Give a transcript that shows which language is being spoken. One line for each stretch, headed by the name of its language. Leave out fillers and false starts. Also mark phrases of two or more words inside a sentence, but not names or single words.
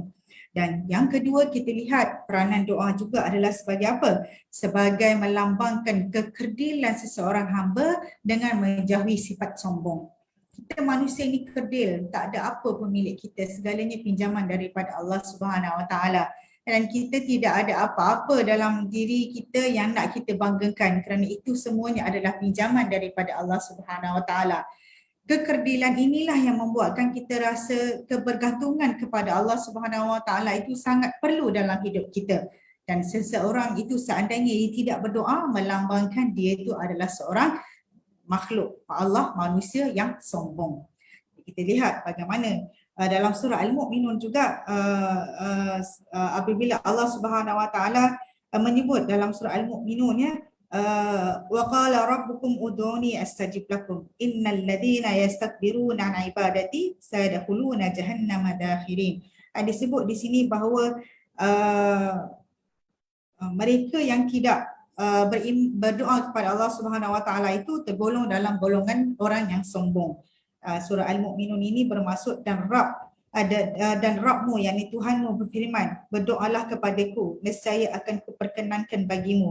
Malay: Dan yang kedua kita lihat peranan doa juga adalah sebagai apa? Sebagai melambangkan kekerdilan seseorang hamba dengan menjauhi sifat sombong. Kita manusia ini kerdil, tak ada apa pun milik kita, segalanya pinjaman daripada Allah
Arabic: سبحانه وتعالى.
Malay: Dan kita tidak ada apa-apa dalam diri kita yang nak kita banggakan, kerana itu semuanya adalah pinjaman daripada Allah
Arabic: سبحانه وتعالى.
Malay: Kekerdilan inilah yang membuatkan kita rasa kebergantungan kepada Allah
Arabic: سبحانه وتعالى
Malay: itu sangat perlu dalam hidup kita. Dan seseorang itu seandainya dia tidak berdoa, melambangkan dia itu adalah seorang makhluk Allah, manusia yang sombong. Kita lihat bagaimana dalam surah Al-Mu'minun juga apabila Allah
Arabic: سبحانه وتعالى
Malay: menyebut dalam surah Al-Mu'minun, ya,
Arabic: وقال ربكم ادعوني أستجب لكم إن الذين يستكبرون عن عبادتي سيدخلون جهنم داخرين.
Malay: Disebut di sini bahawa mereka yang tidak berdoa kepada Allah
Arabic: سبحانه وتعالى
Malay: itu tergolong dalam golongan orang yang sombong. Surah Al-Mu'minun ini bermaksud dan Rabbmu, yakni Tuhanmu berfirman, berdoalah kepadaku, nescaya akan kuperkenankan bagimu.